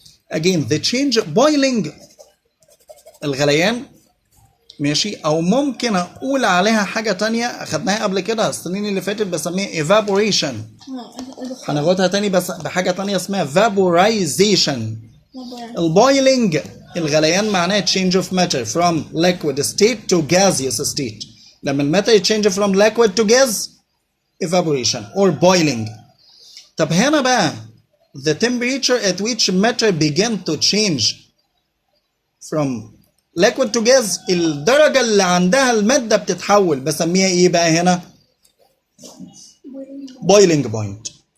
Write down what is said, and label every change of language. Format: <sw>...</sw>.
<en>Again the change boiling الغليان.</en> <ar>ماشي، او ممكن اقول عليها حاجه تانية اخدناها قبل كده السنين اللي فاتت بسميها evaporation. هناخدها تاني بس بحاجه تانية اسمها vaporization. البويلنج الغليان معناه</ar> <en>change of matter from liquid state to gaseous state. لما الماتر change from liquid to gas evaporation or boiling.</en> <ar>طب هنا بقى</ar> <en>the temperature at which matter begin to change from liquid to gas</en> <ar>الدرجة اللي عندها المادة بتتحول بسميها ايه بقى هنا؟</ar> <en>boiling point.</en>